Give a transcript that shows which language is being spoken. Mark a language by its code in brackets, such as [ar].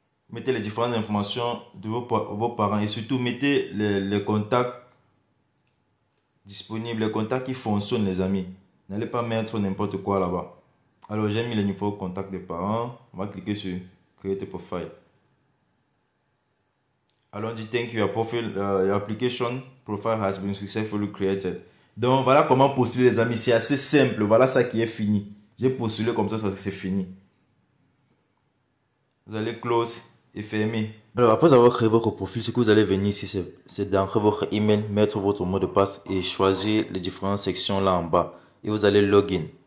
[fr] Mettez les différentes informations de vos parents et surtout mettez les contacts disponibles, les contacts qui fonctionnent, les amis. N'allez pas mettre n'importe quoi là-bas. Alors, j'ai mis le numéro de contact des parents. On va cliquer sur Create a Profile. Alors, on dit [en] Thank you, your application profile has been successfully created. [fr] Donc, voilà comment postuler, les amis. C'est assez simple. Voilà ça qui est fini. J'ai postulé comme ça parce que c'est fini. Vous allez close et fermer. Alors, après avoir créé votre profil, ce que vous allez venir ici, c'est d'entrer votre email, mettre votre mot de passe et choisir les différentes sections là en bas. Et vous allez login.